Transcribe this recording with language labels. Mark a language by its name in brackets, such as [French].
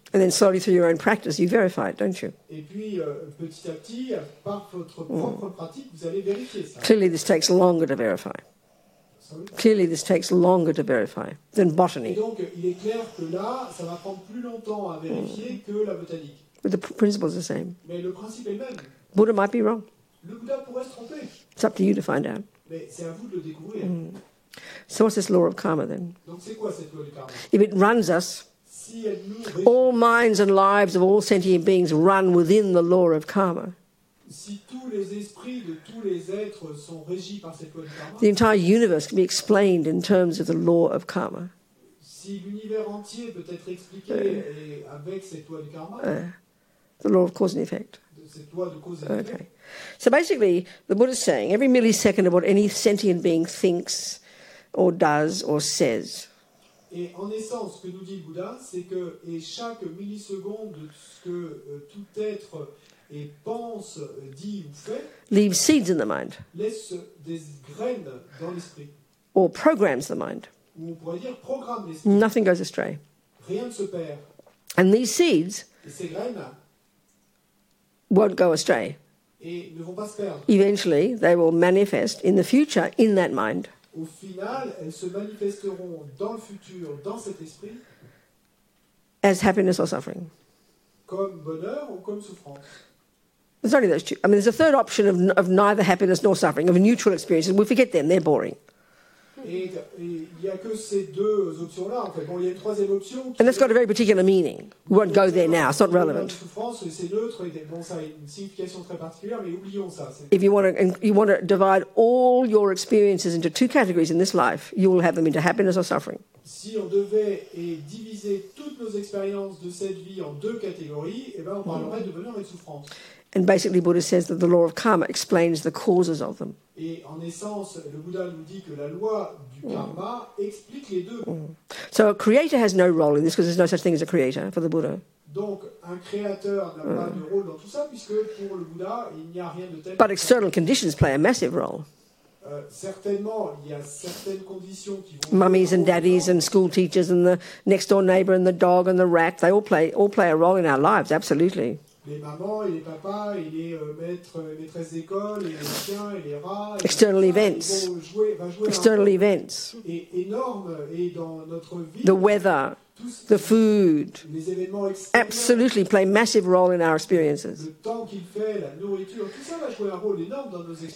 [English] and then slowly through your own practice, you verify it, don't you? [French] Et puis petit à petit, par votre propre pratique, vous allez vérifier ça. [English] Clearly, this takes longer to verify. Clearly, this takes longer to verify than [French] Et [English] botany. [French] donc il est clair que là, ça va prendre plus longtemps à vérifier que la botanique. [English] But the principle is the same. [French] Mais le principe est le même. [English] Buddha might be wrong. [French] Le Bouddha pourrait se tromper, [English] It's up to you to find out. [French] mais c'est à vous de le découvrir. [English] So what's this law of karma then? [French] Donc c'est quoi cette loi du karma? [English] If it runs us, [French] Si elle nous régit, [English] all minds and lives of all sentient beings run within the law of karma. [French] si tous les esprits de tous les êtres sont régis par cette loi du karma, [English] The entire universe can be explained in terms of the law of karma. [French] si l'univers entier peut être expliqué avec cette loi du karma, [English] The law of cause and effect. [French] cette loi de cause et d'effet. [English] Okay. So basically, the Buddha is saying every millisecond of what any sentient being thinks or does or says [French] Et en essence, ce que nous dit le Bouddha, c'est que chaque milliseconde de ce que tout être pense, dit ou fait, [English] leaves seeds in the mind [French] laisse des graines dans l'esprit. [English] or programs the mind. [French] Ou on pourrait dire programme l'esprit. [English] Nothing goes astray. [French] Rien ne se perd. [English] And these seeds [French] Et ces graines [English] won't go astray. [French] ne vont pas se perdre. [English] Eventually, they will manifest in the future in that mind [French] Au final, elles se manifesteront dans le futur, dans cet esprit, [English] as happiness or suffering. [French] comme bonheur ou comme souffrance. [English] There's only those two. I mean, there's a third option of neither happiness nor suffering, of neutral experiences. We forget them, they're boring. [French] Et il n'y a que ces deux options-là, en fait. Bon, il y a une troisième option. [English] And that's got a very particular meaning. We won't go there now, it's not relevant. [French] Souffrance, c'est neutre, et bon, ça a une signification très particulière, mais oublions ça. [English] If you want to divide all your experiences into two categories in this life, you will have them into happiness or suffering. [French] Si on devait diviser toutes nos expériences de cette vie en deux catégories, eh ben, on parlerait de bonheur et de souffrance. [English] And basically, Buddha says that the law of karma explains the causes of them. [French] Et en essence, le Bouddha nous dit que la loi du karma explique les deux. [English] So a creator has no role in this because there's no such thing as a creator for the Buddha. [French] Donc, un créateur n'a pas de rôle dans tout ça, puisque pour le Bouddha, il n'y a rien de tel. [English] But external conditions play a massive role. [French] Certainement, il y a certaines conditions qui vont... [English] Mummies and daddies and school teachers and the next door neighbour and the dog and the rat, they all play a role in our lives, absolutely. [French] Les mamans et les papas et les maîtresses d'école et les chiens et les rats... [English] External events. External events. [French] Et énorme, et dans notre vie... [English] The weather, the food, [French] les événements [English] absolutely play massive role in our experiences. [French] Le temps qu'il fait, la nourriture, tout ça va jouer un rôle énorme dans nos expériences.